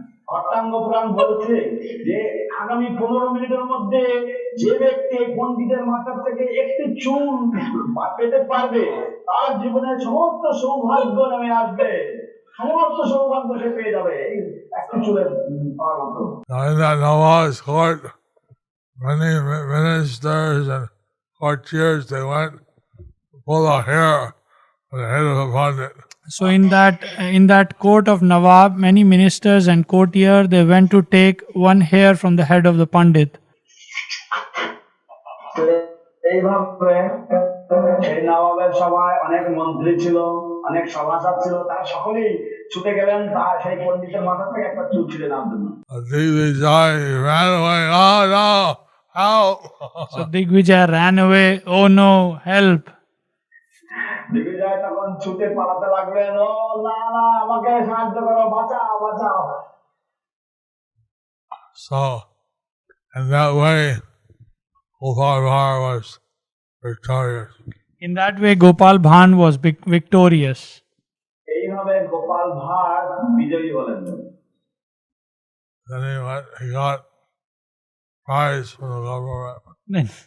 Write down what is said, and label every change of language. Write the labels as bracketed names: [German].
[Bangla] খট্টাঙ্গ পুরাণ বলছে যে আগামী 15 মিনিটের মধ্যে যে ব্যক্তি পণ্ডিতের মাথা থেকে একটি চুল পেতে পারবে, তার জীবনে সমস্ত সৌভাগ্য নেমে আসবে, সমস্ত সৌভাগ্য সে পেয়ে যাবে এই একটি চুলের পাওয়ার মতো। [English] Now in that Nawaz court, many ministers and courtiers, they went to pull a hair on the head of a Pandit. So in that court of Nawab, many ministers and courtiers, they went to take one hair from the head of the Pandit. [Bangla] এইভাবে সেই নবাবের সময় অনেক মন্ত্রী ছিল, অনেক সভাসদ ছিল, তারা সকলেই ছুটে গেলেন তার সেই পণ্ডিতের মাথা থেকে একটা চুল ছিঁড়ে নেওয়ার জন্য। [English] Digvijay ran away. Oh no, help! So Digvijay ran away. Oh no, help! [Bangla] Digvijay তখন ছুটে পালাতে লাগলেন, ও না না আমাকে সাহায্য করো, বাঁচাও বাঁচাও। [English] So, in that way, Gopal Bhatt was victorious. In that way, Gopal Bhan was victorious. [Bangla] এইভাবে গোপাল ভাঁড় বিজয়ী হলেন। [English] Then he got prize from the government.